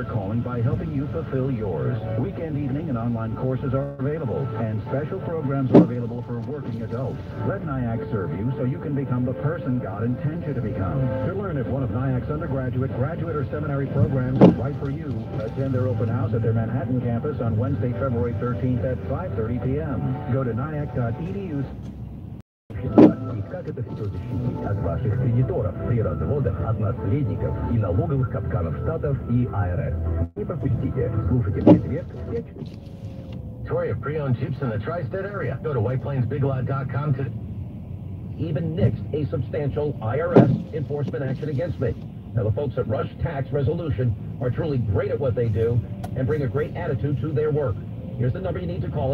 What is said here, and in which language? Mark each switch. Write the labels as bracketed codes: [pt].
[en] calling by helping you fulfill yours. Weekend evening and online courses are available, and special programs are available for working adults. Let NIAC serve you so you can become the person God intends you to become. To learn if one of NIAC's undergraduate, graduate, or seminary programs is right for you, attend their open house at their Manhattan campus on Wednesday, February 13th at 5:30 p.m. Go to niac.edu. [ru] И как это все защитить от ваших кредиторов при разводах от наследников и налоговых капканов штатов и АРС. Не пропустите. Слушайте в четверг в 5 часов. [en] Inventory of pre-owned Jeeps in the tri-state area. Go to whiteplainsbiglot.com to even nixed a substantial IRS enforcement action against me. Now, the folks at Rush Tax Resolution are truly great at what they do and bring a great attitude to their work. Here's the number you need to call.